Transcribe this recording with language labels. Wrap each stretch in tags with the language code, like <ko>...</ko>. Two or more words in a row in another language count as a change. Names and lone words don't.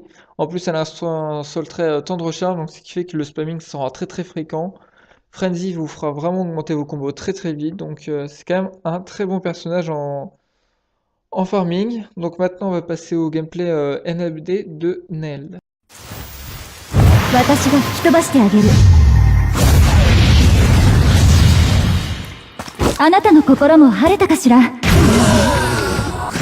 <fr>En plus, elle a un sol très temps de recharge, donc ce qui fait que le spamming sera très très fréquent. Frenzy vous fera vraiment augmenter vos combos très très vite, donc c'est quand même un très bon personnage en farming. Donc maintenant on va passer au gameplay NAD de Nel.</fr> <ja>私が吹き飛ばしてあげる。あなたの心も晴れたかしら。</ja>